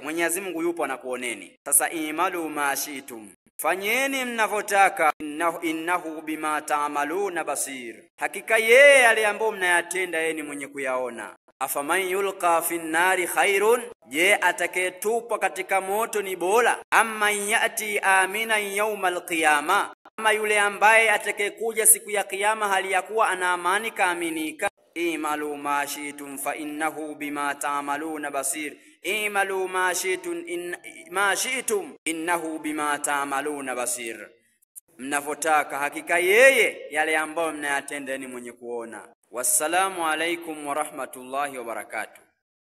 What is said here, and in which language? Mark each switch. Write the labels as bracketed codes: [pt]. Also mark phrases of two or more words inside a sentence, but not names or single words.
[sw] Mwenyezi Mungu yupo anakuoneni. Sasa [ar] اعملوا ما شئتم, [sw] fanyeni mnavotaka, [ar] إنه بما تعملون بصير, [sw] hakika yeye yale ambayo mnayatenda yeye ni mwenye kuyaona. [ar] أفمن يلقى في النار خير, [sw] je, atakayetupwa katika moto ni bora, [ar] أم يأتي آمنا يوم القيامة, [sw] ama yule ambaye atakayekuja siku ya kiyama hali ya kuwa ana amani, kaaminika. [ar] اعملوا ما شئتم فإنه بما تعملون بصير اعملوا ما شئتم إنه بما تعملون بصير, imalu ma shi'tum innahu bima ta'maluna basir, [sw] mnavotaka, hakika yeye yale ambayo mnayatenda ni mwenye kuona. [ar] والسلام عليكم ورحمة الله وبركاته.